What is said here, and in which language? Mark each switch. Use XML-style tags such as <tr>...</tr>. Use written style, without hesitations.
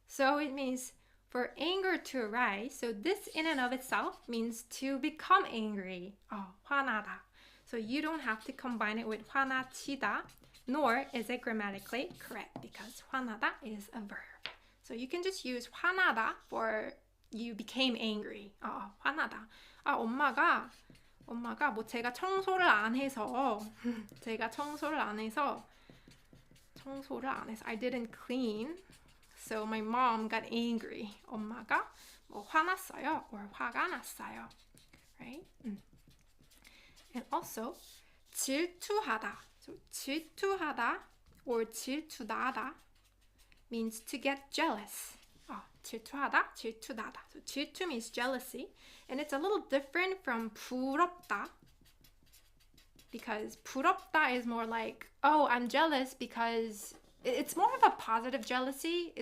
<en>So it means for anger to arise. So this in and of itself means to become angry.</en> <ko>화나다.</ko> <en>So you don't have to combine it with 화나치다, nor is it grammatically correct because 화나다 is a verb. So you can just use 화나다 for you became angry.</en> <ko>화나다. 엄마가 뭐 제가 청소를 안 해서</ko> <en>I didn't clean. So my mom got angry.</en> <ko>엄마가 뭐 화났어요 or 화가 났어요.</ko> <en>Right? And also 질투하다. So 질투하다 or 질투나다 means to get jealous.</en> <ko>질투하다, 질투나다.</ko> <en>So 질투 means jealousy, and it's a little different from 부럽다, because 부럽다 is more like, I'm jealous because it's more of a positive jealousy.</en>